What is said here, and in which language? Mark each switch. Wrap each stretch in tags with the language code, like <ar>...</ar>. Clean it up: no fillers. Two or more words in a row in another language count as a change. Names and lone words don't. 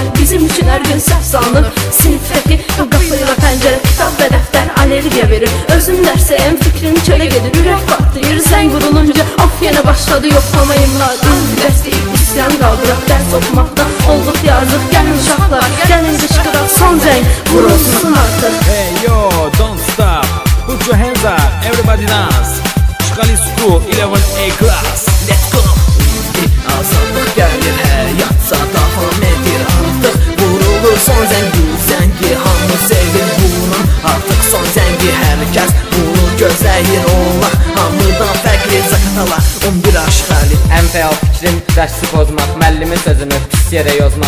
<az>Bizim üçün hər gün səhv salınır, sinifdəki qapıyla pəncərə. Kitab və dəftər allergiya verir, özüm dərsəyəm fikrim çölə gedir. Ürək partlayır, zəng vurulunca, of yenə başladı yoxlama imladı. Dərs deyib isyan qaldıraq, dərs oxumaqdan olduq yazıq. Gəlin uşaqlar, gəlin qışqıraq, son zəng vurulsun artıq.</az> <en>Hey yo, don't stop, put your hands up, everybody dance. Forshkali School 11A class, let's go!</en> <az>Azadlıq gəlir, həyatsa davam edir artıq. Vurulur son zəng, bu zəngi hamı sevir vurun. Artıq son zəngi hər kəs bunu gözləyir olaq. Hamıdan fərqli zakatalar, 11 aşğali. Ən fəal fikrim dərsi pozmaq, müəllimin sözünü pis yerə yozmaq.</az>